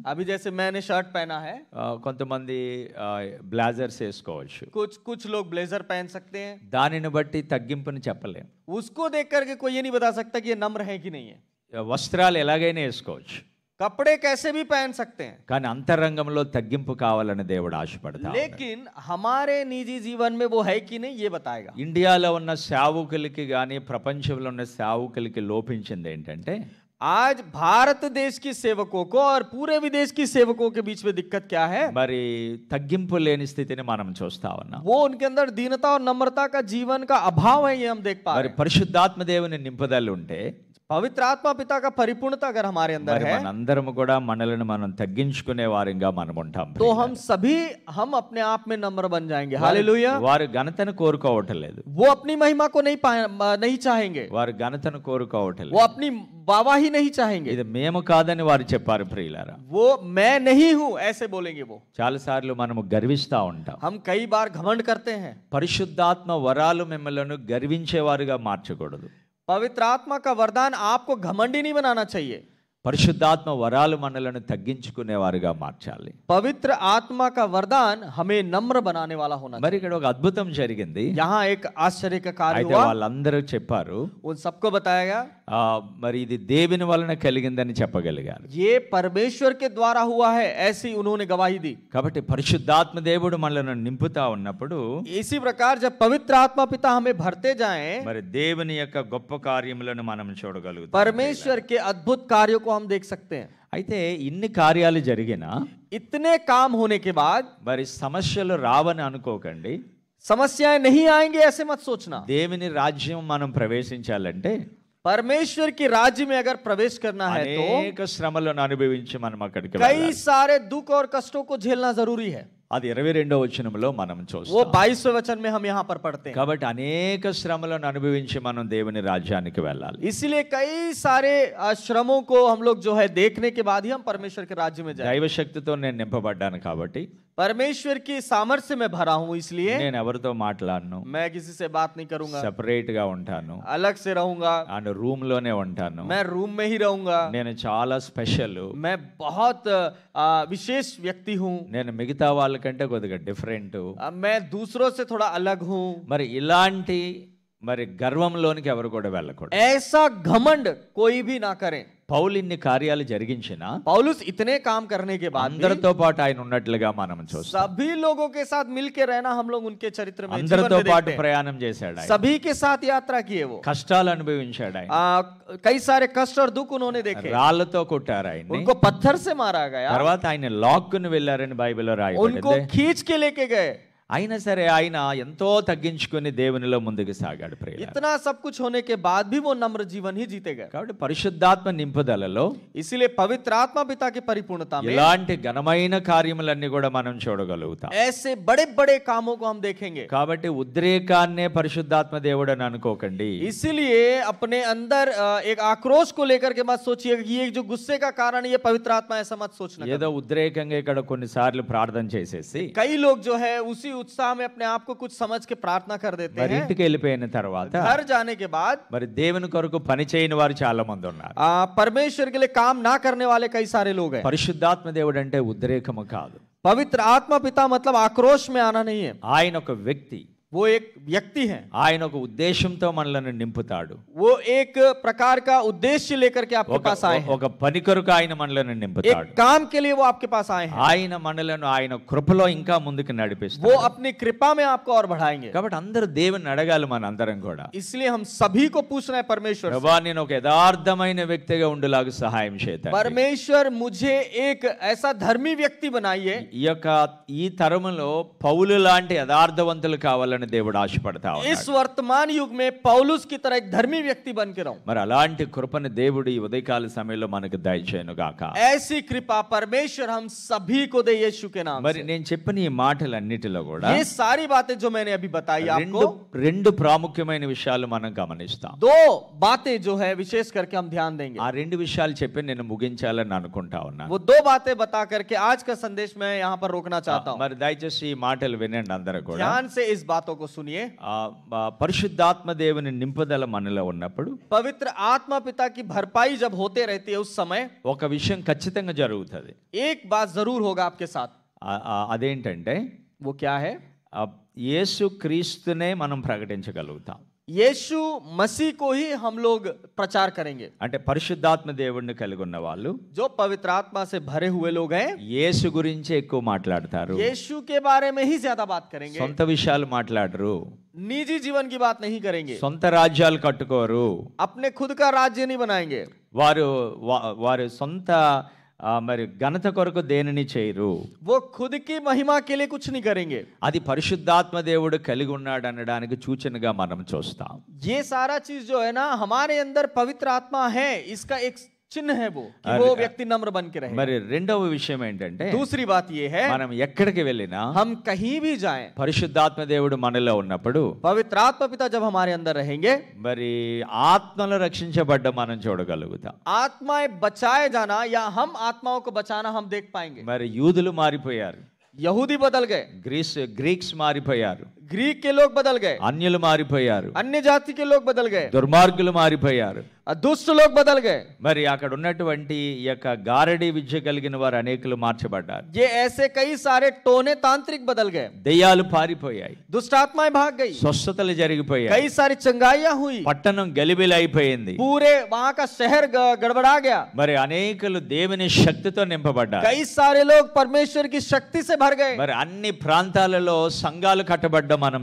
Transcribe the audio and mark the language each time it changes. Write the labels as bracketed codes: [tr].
[hi] अभी जैसे मैंने शर्ट पहना है, [te] కొంతమంది బ్లేజర్స్ వేసుకోవచ్చు. [hi] कुछ लोग ब्लेजर पहन सकते हैं। [te] దానిని బట్టి తగ్గింపుని చెప్పలేం. [hi] उसको देख करके कोई ये नहीं बता सकता कि ये नम्र है कि नहीं है। [te] వస్త్రాలు ఎలాగైనా వేసుకోవచ్చు, [hi] कपड़े कैसे भी पहन सकते हैं, [te] కానీ అంతరంగంలో తగ్గింపు కావాలని దేవుడు ఆశపడతాడు. [hi] लेकिन हमारे निजी जीवन में वो है कि नहीं ये बताएगा। [te] ఇండియాలో ఉన్న సేవకులకి కానీ ప్రపంచంలో ఉన్న సేవకులకి లోపించింది ఏంటంటే [hi] आज भारत देश की सेवकों को और पूरे विदेश की सेवकों के बीच में दिक्कत क्या है? [te] మరి తగ్గింపు లేని స్థితిని మనం చూస్తా ఉన్నాం. [hi] वो उनके अंदर दीनता और नम्रता का जीवन का अभाव है, ये हम देख पा [te] మరి [hi] रहे हैं। [te] పరిశుద్ధాత్మ దేవుని నింపుదల ఉంటే [hi] पवित्र आत्मा पिता का परिपूर्णता अगर हमारे अंदर [te] మరి [hi] है [te] మనందరం కూడా మనల్ని మనం తగ్గించుకునే వారిగా మనం ఉంటాం. [hi] तो हम अपने आप में नम्र बन जाएंगे। हालेलुया। [te] వారు ఘనతను కోరుకోవటం లేదు, [hi] वो अपनी महिमा को नहीं चाहेंगे, [te] వారు ఘనతను కోరుకోవటం [hi] वो [te] లేదు. [hi] अपनी वाहवाही नहीं चाहेंगे। [te] ఇది మేము కాదని వారు చెప్పారు ప్రియులారా. [hi] वो मैं नहीं हूं ऐसे बोलेंगे वो। [te] చాలా సార్లు మనము గర్విస్తా ఉంటాం. [hi] हम कई बार घमंड करते हैं। [te] పరిశుద్ధాత్మ వరాలు మిమ్మల్ని గర్వించేవారుగా మార్చకూడదు. [hi] पवित्र आत्मा का वरदान आपको घमंडी नहीं बनाना चाहिए। [te] పరిశుద్ధాత్మ వరాలు మనలను తగ్గించుకునేవారుగా మార్చాలి. [hi] पवित्र आत्मा का वरदान हमें नम्र बनाने वाला होना [te] మరి ఇక్కడ ఒక అద్భుతం జరిగింది. [hi] चाहिए। यहाँ एक आश्चर्य का कार्य [te] అయితే [hi] हुआ। [te] వాళ్ళందరూ చెప్పారు, [hi] उन सबको बताया गया [te] మరి ఇది దేవుని వలన కలిగిందని చెప్పగలిగారు. [hi] ये परमेश्वर के द्वारा हुआ है, ऐसी उन्होंने गवाही दी। [te] కాబట్టి పరిశుద్ధాత్మ దేవుడు మనలను నింపుతా ఉన్నప్పుడు [hi] इसी प्रकार जब पवित्र आत्मा पिता हमें भरते जाएं, [te] మరి దేవుని యొక్క గొప్ప కార్యములను మనం చూడగలుగుతాం. [hi] परमेश्वर के अद्भुत कार्यों को हम देख सकते हैं। [te] అయితే ఇన్ని కార్యాలు జరిగినా [hi] इतने काम होने के बाद [te] మరి సమస్యలు రావని అనుకోకండి. [hi] समस्याएं नहीं आएंगे ऐसे मत सोचना। [te] దేవుని రాజ్యం మనం ప్రవేశించాలంటే [hi] परमेश्वर के राज्य में अगर प्रवेश करना है तो [te] అనేక శ్రమలను అనుభవించి మనం అక్కడికి [hi] कई [te] వెళ్ళాలి. [hi] सारे दुख और कष्टों को झेलना जरूरी है। [te] అది 22వ వచనంలో మనం [hi] वो [te] చూస్తాం. [hi] 22वें वचन में हम यहाँ पर पढ़ते हैं। [te] కాబట్టి అనేక శ్రమలను అనుభవించి మనం దేవుని రాజ్యానికి వెళ్ళాలి. [hi] इसीलिए कई सारे श्रमों को हम लोग जो है देखने के बाद ही हम परमेश्वर के राज्य में जाए। [te] దైవ శక్తితో నేను నింపబడ్డాను కాబట్టి [hi] परमेश्वर की सामर्थ्य में भरा हूं, इसलिए [te] నేను ఎవరితో మాట్లాడను, [hi] मैं किसी से बात नहीं करूंगा, [te] సెపరేట్ గా ఉంటాను, [hi] अलग से रहूंगा, [te] అండ్ రూమ్ లోనే ఉంటాను. [hi] मैं रूम में ही रहूंगा, [te] నేను చాలా స్పెషల్, [hi] मैं बहुत विशेष व्यक्ति हूं, [te] నేను మిగతా వాళ్ళకంటే కొద్దిగా డిఫరెంట్. [hi] मैं दूसरों से थोड़ा अलग हूं। [te] మరి ఇలాంటి మరి గర్వంలోనికి ఎవరు కూడా వెళ్ళకూడదు. [hi] ऐसा घमंड कोई भी ना करे। [te] పౌలు ఇన్ని కార్యాలు జరిగించిన [hi] पौलुस इतने काम करने के बाद भी [te] అందరితో పాటు ఆయన ఉన్నట్లుగా మనం చూస్తాం. [hi] सभी लोगों के साथ मिलके रहना हम लोग उनके चरित्र में जीवन [te] అందరితో [hi] में [te] పాటు [hi] देखते हैं। [te] ప్రయాణం చేశాడు ఆయన, [hi] सभी के साथ यात्रा किए वो, [te] కష్టాలు అనుభవించాడు ఆయన, [hi] कई सारे कष्ट और दुख उन्होंने देखे, [te] రాళ్లతో కొట్టారు ఆయన్ని, [hi] उनको पत्थर से मारा गया, [te] తర్వాత ఆయన లాక్కుని వెళ్ళారని బైబిల్లో [hi] उनको [te] రాయబడింది. [hi] खींच के लेके गए। [te] అయినా సరే ఆయన ఎంతో తగ్గించుకుని దేవునిలో ముందుకు సాగాడు ప్రియులారా. [hi] इतना सब कुछ होने के बाद भी वो नम्र जीवन ही जीते गए। [te] కాబట్టి పరిశుద్ధాత్మ నింపుదలలో [hi] इसीलिए पवित्र आत्मा पिता की परिपूर्णता में [te] ఇలాంటి ఘనమైన కార్యములన్నీ కూడా మనం చూడగలుగుతాం. [hi] ऐसे बड़े बड़े कामों को हम देखेंगे। [te] కాబట్టి ఉద్రేకాన్నే పరిశుద్ధాత్మ దేవుడు అని అనుకోకండి. [hi] इसीलिए अपने अंदर एक आक्रोश को लेकर के मत सोचिए कि ये जो गुस्से का कारण ये पवित्र आत्मा, ऐसा मत सोचना। [te] ఏదో ఉద్రేకంగా ఇక్కడ కొన్నిసార్లు ప్రార్థన చేసేసి [hi] कई लोग जो है उसी उत्साह में अपने आप को कुछ समझ के प्रार्थना कर देते [te] మరి [hi] हैं। [te] ఇంటికి వెళ్ళిపోయిన తర్వాత [hi] घर जाने के बाद [te] మరి దేవుని కొరకు పని చేయని వారు చాలా మంది ఉన్నారు. [hi] परमेश्वर के लिए काम ना करने वाले कई सारे लोग हैं। [te] పరిశుద్ధాత్మ దేవుడు అంటే ఉద్రేకము కాదు, [hi] पवित्र आत्मा पिता मतलब आक्रोश में आना नहीं है। [te] ఆయన ఒక వ్యక్తి. [hi] वो एक व्यक्ति है, [te] ఆయన ఒక ఉద్దేశంతో మనల్ని నింపుతాడు. [hi] वो एक प्रकार का उद्देश्य लेकर के आपके पास आए हैं, [te] ఒక పని కొరకు ఆయన మనల్ని నింపుతాడు. [hi] एक काम के लिए वो आपके पास आए हैं, [te] ఆయన మనలను ఆయన కృపలో ఇంకా ముందుకు నడిపిస్తాడు. [hi] वो अपनी कृपा में आपको और बढ़ाएंगे. [te] కాబట్టి అందరూ దేవుని అడగాలి, మనందరం కూడా. [hi] इसलिए हम सभी को पूछना है परमेश्वर से, [te] ప్రభువా నేను ఒక యథార్థమైన వ్యక్తిగా ఉండేలాగా సహాయం చేయండి. [hi] परमेश्वर मुझे एक ऐसा धर्मी व्यक्ति बनाइए. [te] ఈ తరములో పౌలు లాంటి యథార్థవంతులు కావాలని దేవుడు ఆశపడతా ఉన్నాడు. [hi] इस वर्तमान युग में पौलुस की तरह एक धर्मी व्यक्ति बन के रहूं. [te] మరి అలాంటి కృపను దేవుడు ఈ ఉదయకాల సమయంలో మనకు దయచేయను గాక. [hi] ऐसी कृपा परमेश्वर हम सभी को दे यीशु के नाम [te] మరి [hi] से. [te] నేను చెప్పిన ఈ మాటలన్నిటిలో కూడా [hi] ये सारी बातें जो मैंने अभी बताई आपको, [te] రెండు ప్రాముఖ్యమైన విషయాలు మనం గమనిస్తాం. [hi] दो बातें जो है विशेष करके हम ध्यान देंगे. [te] ఆ రెండు విషయాలు చెప్పి నేను ముగించాలని అనుకుంటా ఉన్నా. [hi] वो दो बातें बता करके आज का संदेश मैं यहाँ पर रोकना चाहता हूँ. [te] మరి దయచేసి ఈ మాటలు వినండి అందరూ కూడా. [hi] ध्यान से इस बातों को सुनिए. [te] పరిశుద్ధాత్మ దేవుని నింపుదల మనలో ఉన్నప్పుడు, [hi] पवित्र आत्मा पिता की भरपाई जब होते रहती है उस समय [te] ఒక విషయం ఖచ్చితంగా జరుగుతుంది. [hi] एक बात जरूर होगा आपके साथ. [te] అదేంటంటే [hi] वो क्या है? [te] యేసు క్రీస్తునే మనం ప్రకటించగలుగుతాం. [hi] यीशु मसीह को ही हम लोग प्रचार करेंगे. [te] అంటే పరిశుద్ధాత్మ దేవుడిని కలిగి ఉన్న వాళ్ళు, [hi] जो पवित्र आत्मा से भरे हुए लोग हैं, [te] యేసు గురించి ఎక్కువ మాట్లాడతారు. [hi] यीशु के बारे में ही ज्यादा बात करेंगे. [te] సొంత విషయాలు మాట్లాడరు. [hi] निजी जीवन की बात नहीं करेंगे. [te] సొంత రాజ్యాలు కట్టుకోరు. [hi] अपने खुद का राज्य नहीं बनाएंगे. [te] వారు సొంత మరి ఘనత కొరకు దేనిని చేయరు. [hi] वो खुद की महिमा के लिए कुछ नहीं करेंगे. [te] అది పరిశుద్ధాత్మ దేవుడు కలిగి ఉన్నాడు అనడానికి సూచనగా మనం చూస్తాం. [hi] ये सारा चीज जो है ना हमारे अंदर पवित्र आत्मा है, इसका एक चिन्ह है वो कि वो व्यक्ति नम्र बन के रहे. [te] మరి రెండవ విషయం ఏంటంటే, [hi] दूसरी बात ये है, [te] మనం ఎక్కడికి వెళ్ళినా [hi] हम कहीं भी जाएं, [te] పరిశుద్ధాత్మ దేవుడు మనలో ఉన్నప్పుడు, [hi] पवित्र आत्मा पिता जब हमारे अंदर रहेंगे, [te] మరి ఆత్మలు రక్షించబడ్డ మనం చూడగలుగుతాం. [hi] आत्माएं बचाए जाना या हम आत्माओं को बचाना हम देख पाएंगे. [te] మరి యూదులు మారిపోయారు, [hi] यहूदी बदल गए, [te] గ్రీక్స్ మారిపోయారు, [hi] ग्रीक के लोग बदल गए, [te] అన్యులు మారిపోయారు, [hi] अन्य जाति के लोग बदल गए, [te] దుర్మార్గులు మారిపోయారు, [hi] दुष्ट लोग बदल गए. [te] మరి అక్కడ ఉన్నటువంటి ఈ యొక్క గారడి విద్య కలిగిన వారు అనేకులు మార్చబడ్డారు. [hi] ये ऐसे कई सारे टोने तांत्रिक बदल गए, [te] దెయ్యాలు పారిపోయాయి, [hi] दुष्ट आत्माएं भाग गई, [te] స్వస్థతలు జరిగిపోయాయి, [hi] कई सारी चंगाइयां हुई, [te] పట్టణం గలిబిలైపోయింది, [hi] पूरे वहां का शहर गड़बड़ा गया, [te] మరి అనేకులు దేవుని శక్తితో నింపబడ్డారు. [hi] कई सारे लोग परमेश्वर की शक्ति से भर गए, [te] మరి అన్ని ప్రాంతాలలో సంఘాలు కట్టబడ్డ మనం